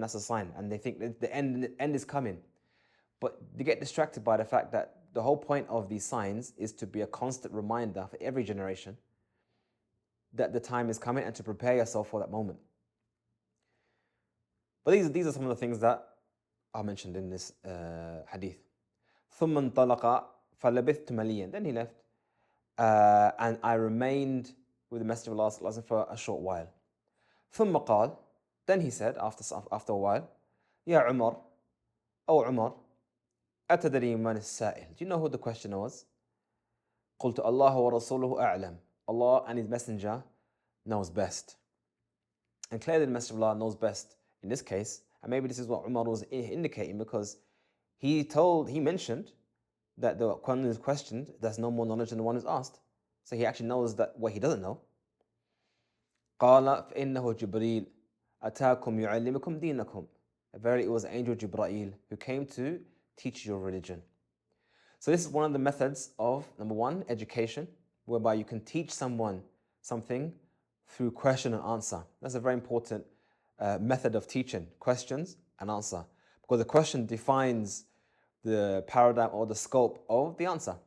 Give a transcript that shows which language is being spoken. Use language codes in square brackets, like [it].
[en] That's a sign," and they think that the end is coming. But they get distracted by the fact that the whole point of these signs is to be a constant reminder for every generation that the time is coming and to prepare yourself for that moment. But these are some of the things that are mentioned in this hadith. [ar] ثم انطلق فلبثت مليا. [en] Then he left, and I remained with the Messenger of Allah for a short while. [ar] ثم قال. [en] Then he said after a while, [ar] يا عمر, أو عمر, أتدري من السائل? [en] Do you know who the questioner was? [ar] قلت الله ورسوله أعلم. [en] Allah and His Messenger knows best. And clearly the Messenger of Allah knows best in this case, and maybe this is what Umar was indicating, because he mentioned that the one who is questioned, there's no more knowledge than the one who's asked. So he actually knows that what he doesn't know. [ar] قال فإنه جبريل أتاكم يعلمكم دينكم. [en] Verily it was angel Jibreel who came to teach your religion. So this is one of the methods of, number one, education, whereby you can teach someone something through question and answer. That's a very important method of teaching, questions and answer, because the question defines the paradigm or the scope of the answer.